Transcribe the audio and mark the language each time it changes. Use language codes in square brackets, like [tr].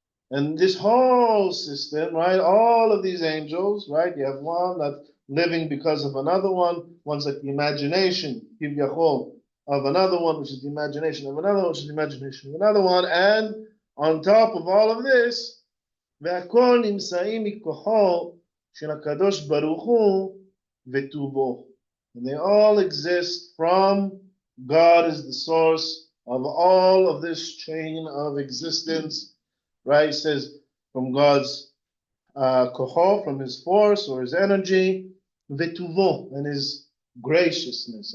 [en] And this whole system, right? All of these angels, right? You have one that's living because of another one. One's like the imagination, of another one, which is the imagination of another one, which is the imagination of another one. And on top of all of this, [he] והכל נמצאים מכוחו של הקדוש ברוך הוא וטובו. [en] And they all exist from God is the source of all of this chain of existence. Right? It says from God's koho, from his force or his energy, vetuvo, and his graciousness.